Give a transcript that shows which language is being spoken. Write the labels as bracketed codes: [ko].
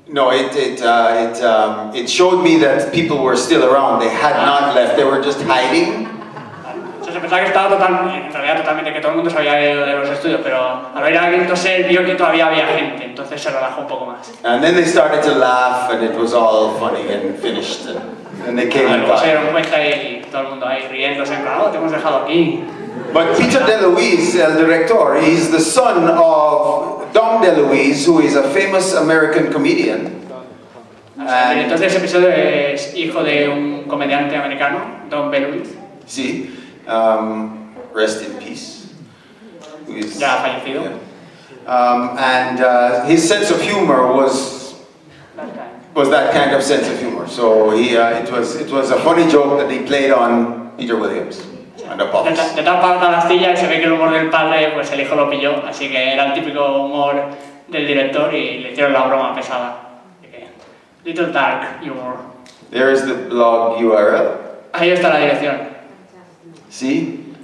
[en] No, it showed me that people were still around. They had not left. They were just hiding. [es] O sea, se pensaba que estaba en realidad totalmente, que todo el mundo se había ido de los estudios, pero al ver a alguien toser vio que todavía había gente, entonces se relajó un poco más. [en] And then they started to laugh, and it was all funny and finished. And they came [es] Luego se [en] back. [es] dieron cuenta y todo el mundo ahí riéndose, en plan, oh, te hemos dejado aquí. [en] But Peter DeLuise, [es] el director, [en] he's the son of Dom DeLuise, who is a famous American comedian. [es] El director de ese episodio es hijo de un comediante americano, Don DeLuise. [en] See, rest in peace. Who is, [es] Ya fallecido. [en] yeah. And his sense of humor was that kind of sense of humor. So it was a funny joke that he played on Peter Williams and Apophis. [es] De tal parte la astilla y se ve que el humor del padre, pues el hijo lo pilló, así que era el típico humor del director y le hicieron la broma pesada. Así que, [en] little dark humor. There is the blog URL. [es] Ahí está la dirección. [en] See?